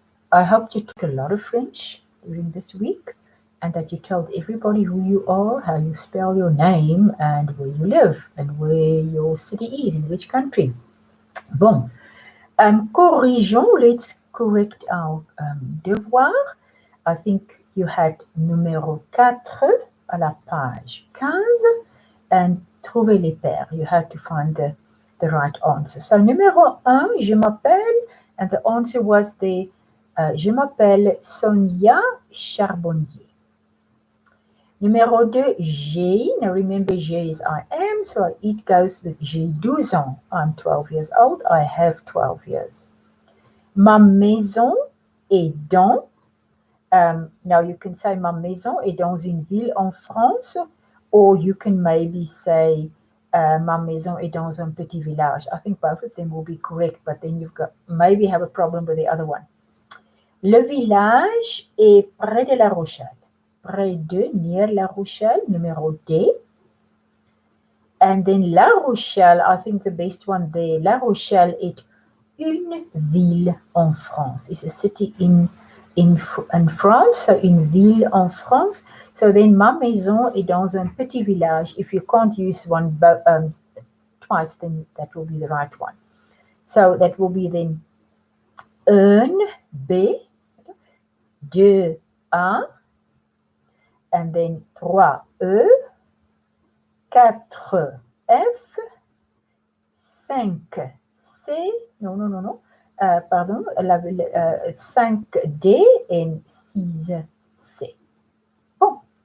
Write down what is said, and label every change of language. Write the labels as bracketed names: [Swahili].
[English] I hope you took a lot of French during this week and that you told everybody who you are, how you spell your name, and where you live, and where your city is, in which country. [French] Bon. Corrigeons, [English] let's correct our devoir. I think you had [French] numéro 4 à la page 15 [English] and [French] trouver les paires. [English] You had to find the right answer. So [French] numéro 1, je m'appelle, [English] and the answer was [French] je m'appelle Sonia Charbonnier. Numéro 2, j'ai. [English] Now remember, j'ai is I am, so it goes with [French] j'ai 12 ans. [English] I'm 12 years old. I have 12 years. [French] Ma maison est dans. [English] Now you can say [French] ma maison est dans une ville en France, [English] or you can maybe say [French] ma maison est dans un petit village. [English] I think both of them will be correct, but then you've got maybe have a problem with the other one. [French] Le village est près de La Rochelle. Près de, [English] near [French] La Rochelle, numéro D. [English] And then La Rochelle, I think the best one there, La Rochelle [French] est une ville en France. [English] It's a city in France, so [French] une ville en France. [English] So then [French] ma maison est dans un petit village. [English] If you can't use one twice, then that will be the right one. So that will be then [French] un, B, deux, A, [English] and then [French] trois, E, quatre, F, cinq, C, non, pardon, [English] 5D and 6C. [French] Bon.